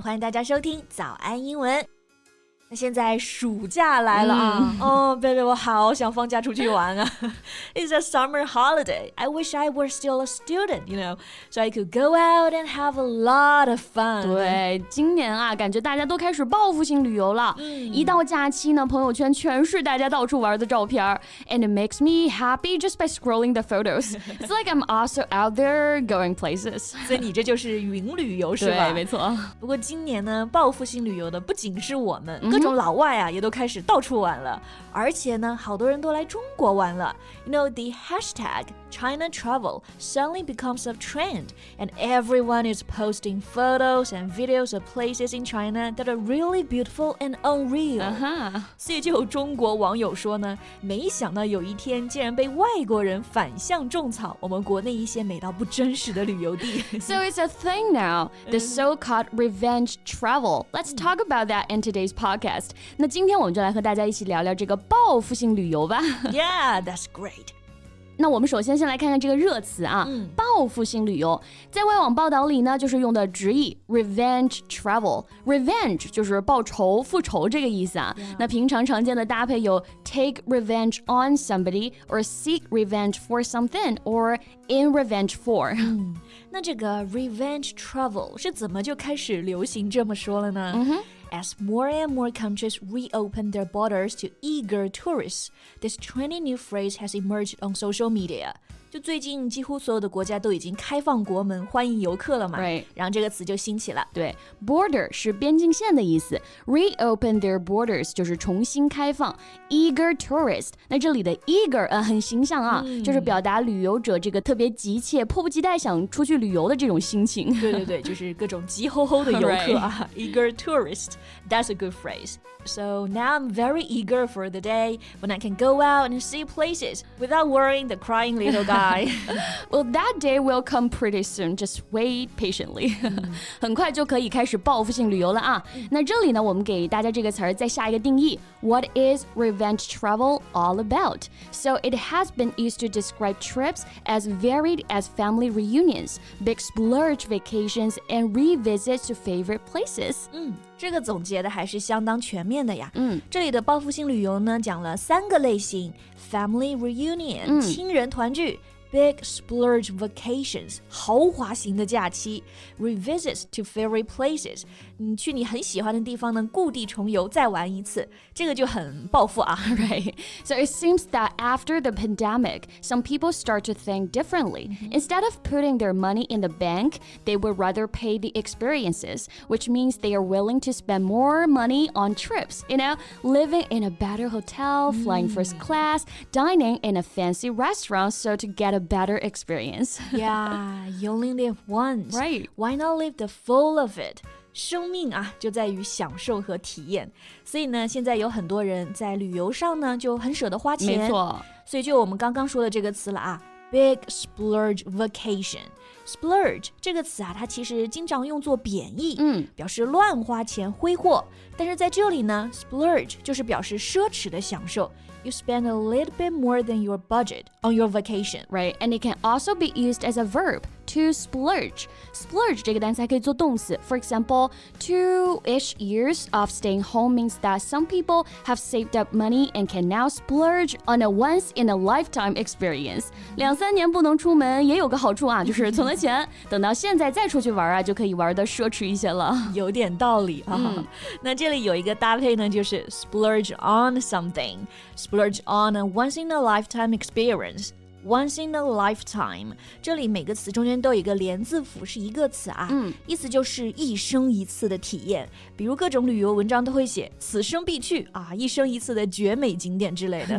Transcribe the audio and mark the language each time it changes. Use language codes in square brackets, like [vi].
[zh] 欢迎大家收听早安英文。那现在暑假来了啊，baby， 我好想放假出去玩啊。 [en] It's a summer holiday. I wish I were still a student, so I could go out and have a lot of fun. [zh] 对，今年啊，感觉大家都开始报复性旅游了。一到假期呢，朋友圈全是大家到处玩的照片 ， [en] and it makes me happy just by scrolling the photos. It's like I'm also out there going places. [zh] 所以你这就是云旅游是吧？对，没错。不过今年呢，报复性旅游的不仅是我们。各种老外啊也都开始到处玩了，而且呢，好多人都来中国玩了。 [en] The hashtag Chinatravel suddenly becomes a trend, and everyone is posting photos and videos of places in China that are really beautiful and unreal. [zh] 所以就有中国网友说呢，没想到有一天竟然被外国人反向种草我们国内一些美到不真实的旅游地。 [en] So it's a thing now, the so-called revenge travel. Let's talk about that in today's podcast. [zh] 那今天我们就来和大家一起聊聊这个报复性旅游吧。 [en] Yeah, that's great. [zh] 那我们首先来看看这个热词啊，报复性旅游，在外网报道里呢，就是用的直译 revenge travel。revenge 就是报仇、复仇这个意思啊。那平常常见的搭配有 [en] take revenge on somebody or seek revenge for something or in revenge for。 [zh] 那这个 revenge travel 是怎么就开始流行这么说了呢？ [en] As more and more countries reopen their borders to eager tourists, this trendy new phrase has emerged on social media. [zh] 就最近几乎所有的国家都已经开放国门欢迎游客了嘛，然后这个词就兴起了。对 border 是边境线的意思， reopen their borders 就是重新开放， eager tourist 那这里的 eager 很形象啊，就是表达旅游者这个特别急切迫不及待想出去旅游的这种心情。对，就是各种急吼吼的游客啊eager tourist, [en] that's a good phrase. So now I'm very eager for the day when I can go out and see places without worrying the crying little guy. Well, that day will come pretty soon. Just wait patiently. [zh] 很快就可以开始报复性旅游了啊。那这里呢，我们给大家这个词儿再下一个定义。 [en] What is revenge travel all about? So it has been used to describe trips as varied as family reunions, big splurge vacations, and revisits to favorite places. [zh] 这个总结的还是相当全面的呀。这里的报复性旅游呢，讲了3个类型 ：family reunion，亲人团聚。 Big splurge vacations 豪华型的假期 Revisits to favorite places 你去你很喜欢的地方呢故地重游再玩一次这个就很报复啊 [en] Right. So it seems that after the pandemic, some people start to think differently. Instead of putting their money in the bank, they would rather pay the experiences, which means they are willing to spend more money on trips, living in a better hotel, flying first class, dining in a fancy restaurant so to get a better experience. Yeah, you only live once. Right. Why not live the full of it? [zh] 生命啊，就在于享受和体验。所以呢，现在有很多人在旅游上呢，就很舍得花钱。没错。所以就我们刚刚说的这个词了啊 ，big splurge vacation。Splurge 这个词啊，它其实经常用作贬义，表示乱花钱、挥霍。但是在这里呢 ，splurge 就是表示奢侈的享受。 [en] You spend a little bit more than your budget on your vacation. Right, and it can also be used as a verb. To splurge. [zh] Splurge 这个单词还可以做动词。 [en] For example, 2-ish years of staying home means that some people have saved up money and can now splurge on a once-in-a-lifetime experience. [zh] 2-3年不能出门也有个好处啊，就是存了钱，等到现在再出去玩啊，就可以玩得奢侈一些了。有点道理啊。那这里有一个搭配呢，就是 splurge on something. [en] Splurge on a once-in-a-lifetime experience. [zh] Once in a lifetime 这里每个词中间都有一个连字符是一个词啊意思就是一生一次的体验比如各种旅游文章都会写此生必去啊一生一次的绝美景点之类的